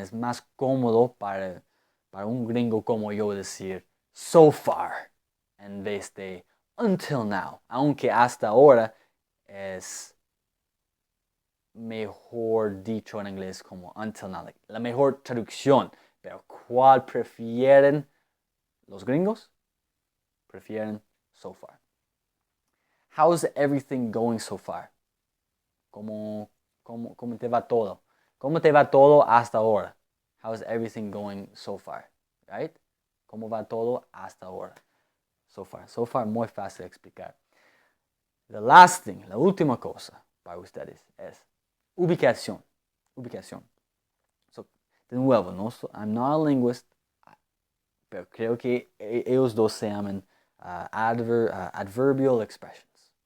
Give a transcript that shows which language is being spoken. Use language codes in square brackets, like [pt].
[es] Es más cómodo para un gringo como yo decir so far en vez de until now. Aunque hasta ahora es mejor dicho en inglés como until now. Like, la mejor traducción. Pero ¿cuál prefieren los gringos? Prefieren so far. [en] How's everything going so far? [es] ¿Cómo te va todo? ¿Cómo te va todo hasta ahora? [en] How's everything going so far? Right? [es] ¿Cómo va todo hasta ahora? So far. So far, muy fácil de explicar. [en] The last thing, [es] la última cosa para ustedes es ubicación. So, de nuevo, [en] I'm not a linguist, [es] pero creo que ellos dos se llaman adverbial expressions.